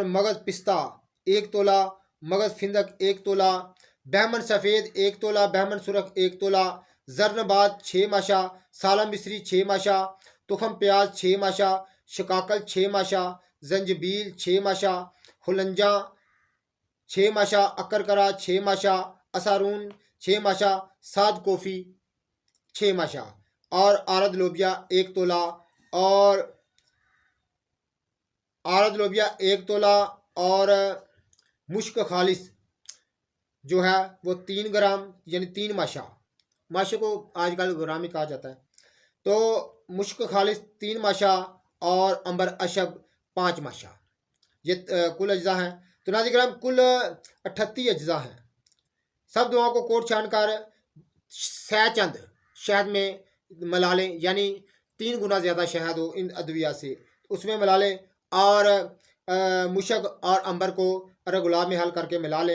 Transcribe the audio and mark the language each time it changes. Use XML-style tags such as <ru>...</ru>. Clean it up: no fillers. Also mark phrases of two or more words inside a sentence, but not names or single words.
<ur>مغز پستہ 1 تولہ، مغز فندق 1 تولہ، بہمن سفید 1 تولہ، بہمن سرخ 1 تولہ، زرنباد 6 ماشہ، سالم مصری 6 ماشہ، تخم پیاز 6 ماشہ، شقاقل 6 ماشہ، زنجبیل 6 ماشہ، خولنجہ 6 ماشہ، عاقرقرحا 6 ماشہ، اسارون 6 ماشہ، سعد کوفی 6 ماشہ اور آرد لوبیا 1 تولہ اور آرد لوبیا 1 تولہ اور مشک خالص جو ہے وہ 3 گرام یعنی 3 ماشہ، ماشے کو آج کل گرام ہی کہا جاتا ہے. تو مشک خالص 3 ماشہ اور عنبر اشہب 5 ماشہ، یہ کل اجزا ہیں. تو ناظرین کرام کل 38 اجزا ہیں۔ سب دعاؤں کو کوٹ چھان کر سہ چند شہد میں ملا لیں، یعنی 3 گنا زیادہ شہد ہو ان ادویہ سے، اس میں ملا لیں اور مشک اور عنبر کو ارے گلاب میں حل کر کے ملا لیں.</ur>